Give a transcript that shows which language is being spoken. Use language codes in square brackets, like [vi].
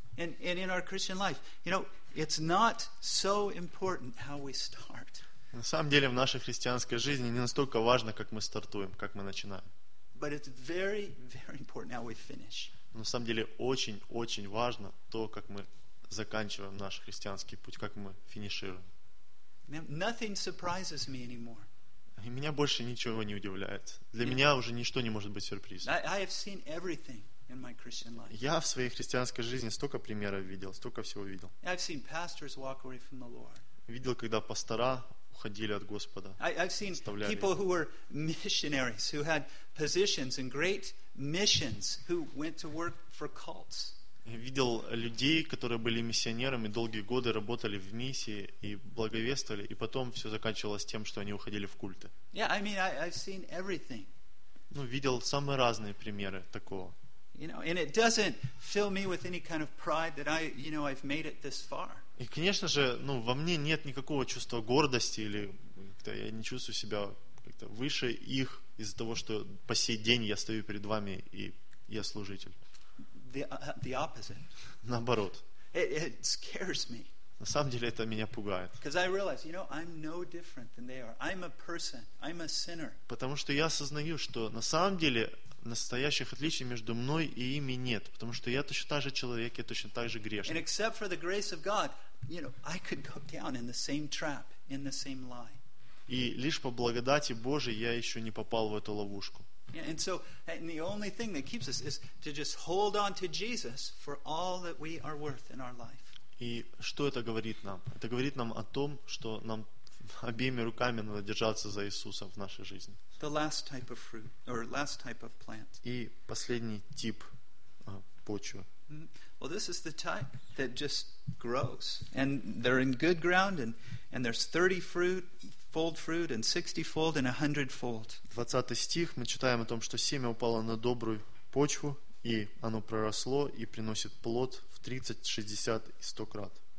[en] And in our Christian life, you know, it's not so important how we start. [ru] На самом деле, в нашей христианской жизни не настолько важно, как мы стартуем, как мы начинаем. [en] But it's very, very important how we finish. [ru] Но на самом деле, очень-очень важно то, как мы заканчиваем наш христианский путь, как мы финишируем. [en] Nothing surprises me anymore. [ru] И меня больше ничего не удивляет. Для меня уже ничто не может быть сюрпризом. [en] I have seen everything in my Christian life. [ru] Я в своей христианской жизни столько примеров видел, столько всего видел. [en] I've seen pastors walk away from the Lord. [ru] Видел, когда пастора уходили от Господа. [en] I've seen people who were missionaries, who had positions and great missions, who went to work for cults. [ru] Видел людей, которые были миссионерами, долгие годы работали в миссии и благовествовали, и потом все заканчивалось тем, что они уходили в культы. [en] Yeah, I mean, I've seen everything. [ru] Ну, видел самые разные примеры такого. [en] You know, and it doesn't fill me with any kind of pride that I, you know, I've made it this far. [ru] И, конечно же, ну, во мне нет никакого чувства гордости или как-то я не чувствую себя как-то выше их из-за того, что по сей день я стою перед вами и я служитель. [en] The opposite. [ru] Наоборот. [en] It scares me. [ru] На самом деле это меня пугает. [en] Because I realize, you know, I'm no different than they are. I'm a person. I'm a sinner. [ru] Потому что я осознаю, что на самом деле настоящих отличий между мной и ими нет, потому что я точно так же человек, я точно так же грешник. [en] And except for the grace of God, you know, I could go down in the same trap, in the same lie. [ru] И лишь по благодати Божией я еще не попал в эту ловушку. [en] Yeah, and so, and the only thing that keeps us is to just hold on to Jesus for all that we are worth in our life. [ru] И что это говорит нам? Это говорит нам о том, что нам обеими руками надо держаться за Иисуса в нашей жизни. [en] The last type of fruit, or last type of plant. [ru] И последний тип почвы. [en] Well, this is the type that just grows. And they're in good ground, and there's 30 fruit, fold fruit and 60-fold and 100-fold. [ru] 20 стих мы читаем о том, что семя упало на добрую почву, и оно проросло и приносит плод в 30, 60 и 100 крат.